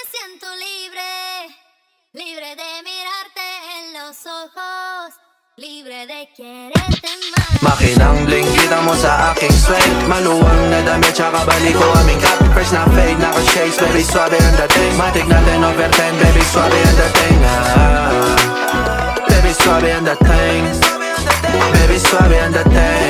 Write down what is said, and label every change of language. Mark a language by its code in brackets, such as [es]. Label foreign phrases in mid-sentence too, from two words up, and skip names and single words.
[es] siento libre, libre de mirarte en los ojos, libre de quererte más. [tl] Makinang bling, kita mo sa aking suede. Maluwang na damit, tsaka balik ko aming cap. Fresh na fade, naka-shades, baby, swabe ang dating. Matik natin over 10, baby, swabe ang dating. Baby, swabe ang dating. Baby, swabe ang dating.